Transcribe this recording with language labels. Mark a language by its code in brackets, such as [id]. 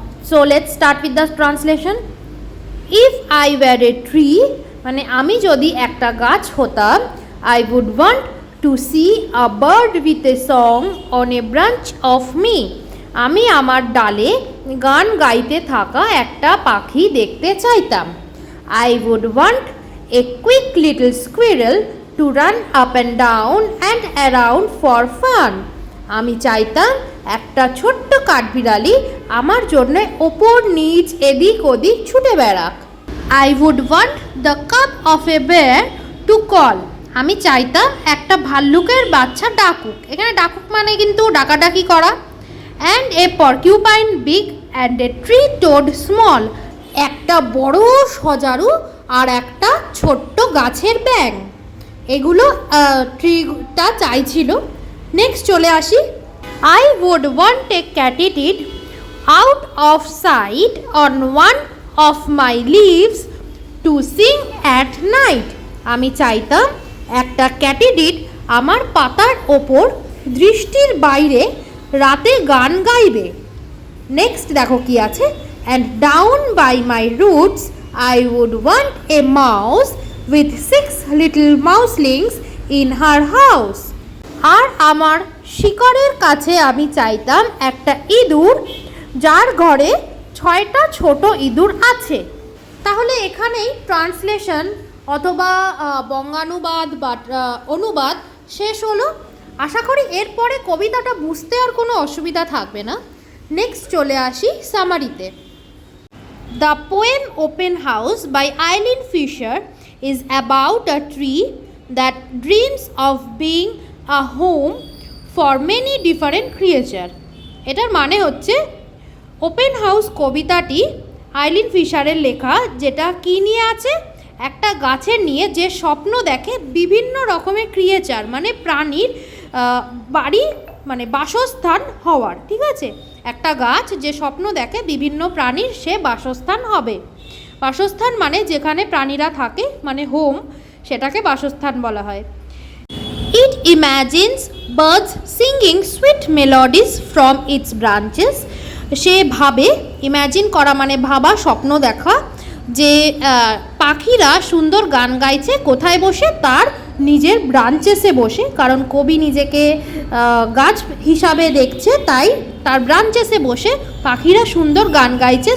[en] So let's start with the translation. If I were a tree, [bn] মানে আমি যদি একটা গাছ হতাম, [en] I would want to see a bird with a song on a branch of me. [bn] আমি আমার ডালে গান গাইতে থাকা একটা পাখি দেখতে চাইতাম। [en] I would want a quick little squirrel to run up and down and around for fun. [bn] আমি চাইতাম একটা ছোট্ট কাঠবিড়ালি আমার জন্য ওপর নিচ এদিক ওদিক ছুটে বেড়াক। [en] I would want the cub of a bear to call. [bn] আমি চাইতাম একটা ভাল্লুকের বাচ্চা ডাকুক, এখানে ডাকুক মানে কিন্তু ডাকাডাকি করা। [en] And a porcupine big and a tree toad small. [bn] একটা বড় সজারু আর একটা ছোট্ট গাছের ব্যাঙ, এগুলো ট্রিটা চাইছিল। নেক্সট চলে আসি। [en] I would want a katydid out of sight on one of my leaves to sing at night. [bn] আমি চাইতাম একটা ক্যাটিডিড আমার পাতার ওপর দৃষ্টির বাইরে রাতে গান গাইবে। নেক্সট দেখো কি আছে। [en] And down by my roots I would want a mouse with 6 little mouselings in her house. [bn] আর আমার শিকড়ের কাছে আমি চাইতাম একটা ইঁদুর যার ঘরে 6টা ছোট ইঁদুর আছে। তাহলে এখানেই ট্রান্সলেশন অথবা বঙ্গানুবাদ বা অনুবাদ শেষ হলো। আশা করি এরপরে কবিতাটা বুঝতে আর কোনো অসুবিধা থাকবে না। নেক্সট চলে আসি সামারিতে। [en] The poem Open House by Eileen Fisher is about a tree that dreams of being a home for many different creature. [bn] এটার মানে হচ্ছে ওপেন হাউস কবিতাটি আইলিন ফিশারের লেখা, যেটা কী নিয়ে আছে, একটা গাছের নিয়ে যে স্বপ্ন দেখে বিভিন্ন রকমের ক্রিয়েচার মানে প্রাণীর বাড়ি মানে বাসস্থান হওয়ার। ঠিক আছে, একটা গাছ যে স্বপ্ন দেখে বিভিন্ন প্রাণীর সে বাসস্থান হবে। বাসস্থান মানে যেখানে প্রাণীরা থাকে, মানে হোম, সেটাকে বাসস্থান বলা হয়। [en] It imagines birds singing sweet melodies from its branches [bn] সে ভাবে, ইম্যাজিন করা মানে ভাবা, স্বপ্ন দেখা, যে পাখিরা সুন্দর গান গাইছে কোথায় বসে, তার নিজের ব্রাঞ্চেসে বসে, কারণ কবি নিজেকে গাছ হিসাবে দেখছে, তাই তার ব্রাঞ্চেসে বসে পাখিরা সুন্দর গান গাইছে।